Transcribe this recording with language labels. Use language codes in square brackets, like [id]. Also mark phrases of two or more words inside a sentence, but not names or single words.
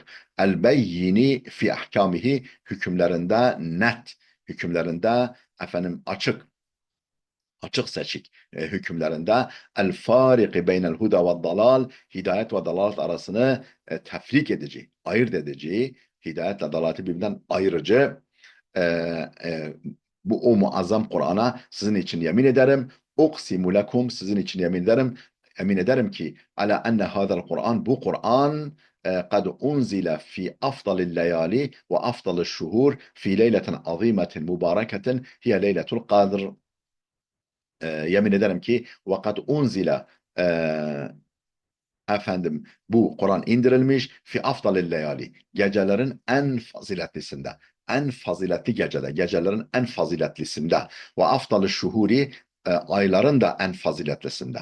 [ar] البين في أحكامه [tr] hükümlerinde net hükümlerinde efendim açık seçik hükümlerinde [ar] الفارق بين الهدى والضلال [tr] hidayet ve dalalet arasını tefrik edici, ayırt edici, hidayetle dalaleti birbirinden ayırıcı e, e, bu o muazzam Kur'an'a sizin için yemin ederim. [ar] أقسم لكم [tr] sizin için yemin ederim. Emin ederim ki [ar] على أن هذا القرآن [tr] bu Kur'an [ar] قد أنزل في أفضل الليالي وأفضل الشهور في ليلة عظيمة مباركة هي ليلة القدر [tr] yemin ederim ki [ar] وقد أنزل [tr] e, efendim bu Kur'an indirilmiş [ar] في أفضل الليالي [tr] gecelerin en faziletlisinde en faziletli gecede gecelerin en faziletlisinde [ar] وأفضل الشهور [tr] ayların da en faziletlisinde.